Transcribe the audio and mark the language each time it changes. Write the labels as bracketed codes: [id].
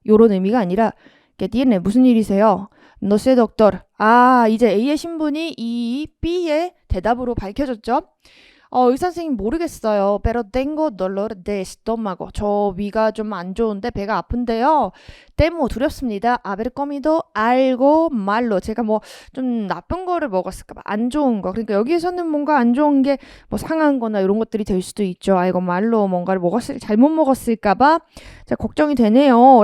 [ko] 요런 의미가 아니라 [es] ¿Qué tiene? [ko] 무슨 일이세요? [es] No sé, doctor. [ko] 이제 A의 신분이 이 B의 대답으로 밝혀졌죠? 의사 선생님 모르겠어요. [es] Pero tengo dolor de estómago. [ko] 저 위가 좀 안 좋은데 배가 아픈데요. [es] Temo [ko] 두렵습니다. [es] Haber comido algo malo. [ko] 제가 뭐 좀 나쁜 거를 먹었을까 봐. 안 좋은 거. 그러니까 여기에서는 뭔가 안 좋은 게 뭐 상한 거나 이런 것들이 될 수도 있죠. [es] algo malo [ko] 뭔가를 잘못 먹었을까 봐. 자, 걱정이 되네요.